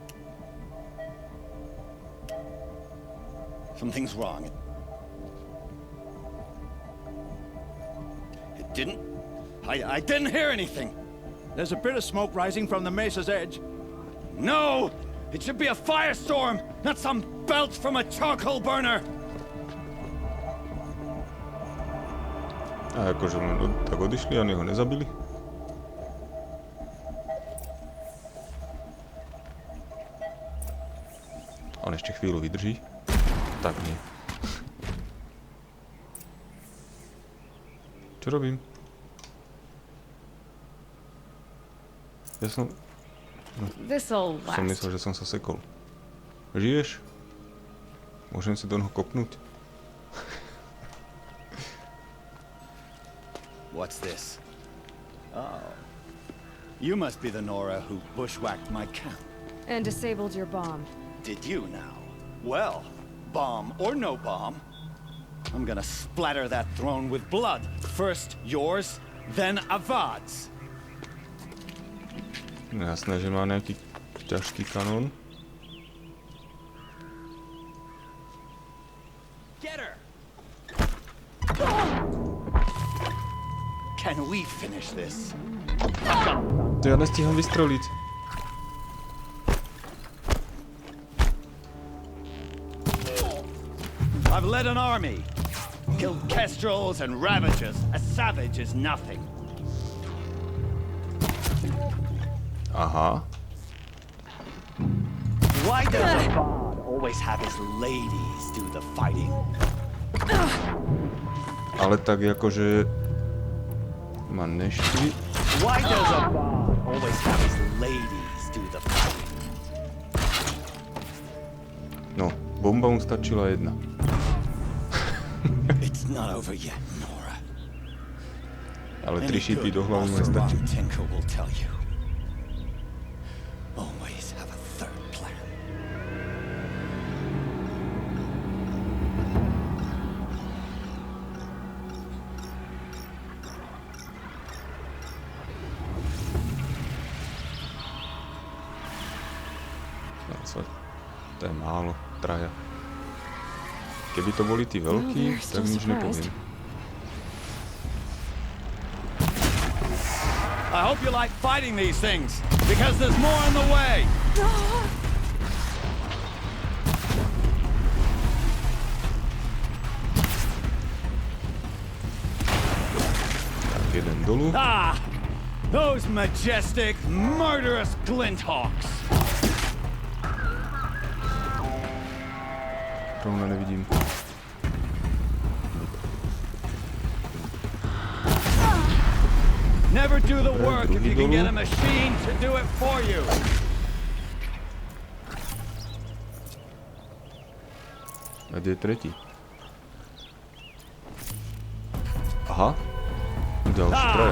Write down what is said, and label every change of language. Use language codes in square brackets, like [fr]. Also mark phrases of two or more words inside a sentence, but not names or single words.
[en] Something's wrong. It didn't... I didn't hear anything. There's a bit of smoke rising from the mesa's edge. No! It should be a firestorm, not some belch from a charcoal burner! [sk] A akože len tak odišli a oni ho nezabili? On ešte chvíľu vydrží. Tak nie. Čo robím? Ja som... [en] This'll [sk] Som [en] last. [sk] myslel, že som sa sekol. Žiješ? Môžem si do noho kopnúť? [en] What's this? Oh. You must be the Nora who bushwhacked my camp. And disabled your bomb. Did you now? Well, bomb or no bomb, I'm gonna splatter that throne with blood. First yours, then Avad's. [sk] Jasné, že má nejaký ťažký kanón. [en] Get her! Can we finish this? [sk] To ja nestíham vystreliť. [en] I've led an army. Killed kestrels and ravagers. A savage is nothing. [sk] Aha. [en] Why does Avad always have his ladies do the fighting? [sk] Ale tak akože... ma neštvi. [en] Why does Avad always have his ladies do the fighting? [sk] No, bomba mu stačila jedna. [en] It's not over yet, Nora. [sk] Ale 3 šípy do hlavy mu Arthur nestačí. [en] Tinker will tell you. Always have a third plan. [sk] To je málo, traja. Keby to boli tí veľkí, tak nič nepoviem. [en] I hope you like fighting these things, because there's more on the way. [sk] Tak, jeden dolu. [en] Ah! Those majestic, murderous glinthawks. [sk] Rovno nevidím. [en] Never do the work if you can get a machine to do it for you. [sk] A kde je tretí? Aha. Ďalší traja.